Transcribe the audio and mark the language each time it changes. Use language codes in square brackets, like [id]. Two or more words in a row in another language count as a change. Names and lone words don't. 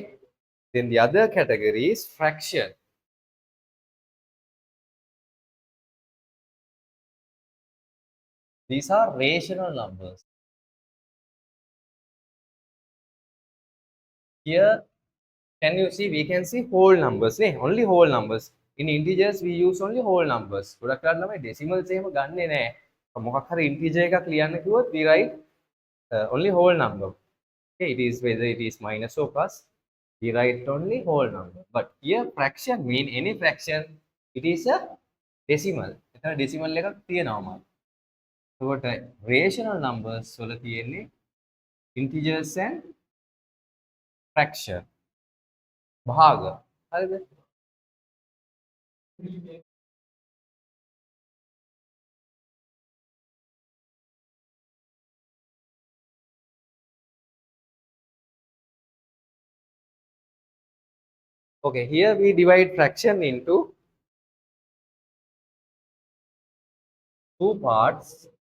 [en] Then the other category is fraction. These are rational numbers. Here, can you see? We can see whole numbers, only whole numbers. In integers, we use only whole numbers. [si] ගොඩක් කරලා තමයි decimals එහෙම ගන්නෙ නෑ. මොකක් හරි integer එකක් ලියන්න කිව්වොත් [en] we write only whole number. Okay, it is whether it is minus or plus. We write only whole number. But here fraction mean any fraction. It is a decimal. [si] එතන decimal එකක් තියෙනවම. [en] එතකොට rational numbers [si] වල තියෙන්නේ [en] integers and fraction. [si] භාග. හරිද? [en] Okay, here we divide fraction into two parts.